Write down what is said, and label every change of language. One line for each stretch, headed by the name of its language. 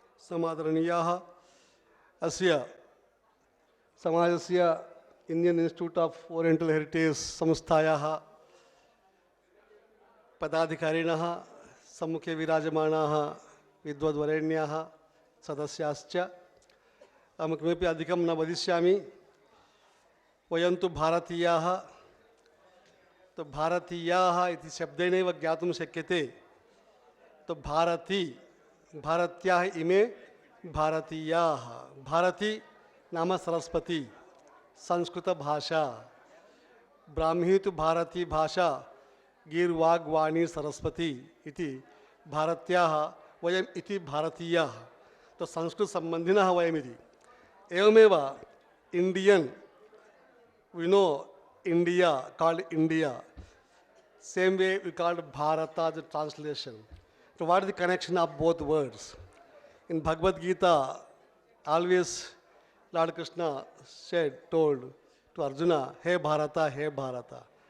Sanskrit: Samadharaniyaha asya samajasya Indian Institute of Oriental Heritage संस्थायाः पदाधिकारिणः सम्मुखे विराजमानाः विद्वद्वरेण्याः सदस्याश्च अहं किमपि अधिकं न वदिष्यामि. वयं तु भारतीयाः, तो भारतीयाः इति शब्देनैव ज्ञातुं शक्यते. तो भारती, भारत्याः इमे भारतीयाः. भारती नाम सरस्वती, संस्कृत भाषा. ब्राह्मी तो भारती भाषा, गीर्वाग्वाणी सरस्वती इति भारत्याः वयम् इति भारतीयाः. तो संस्कृत संबंधिनः वयमिति. एवमेव Indian,
English: we know India, called India. Same way we called Bharata, the translation. So what is the connection of both words? In Bhagavad Gita, always Lord Krishna told to Arjuna, Hey Bharata, Hey Bharata.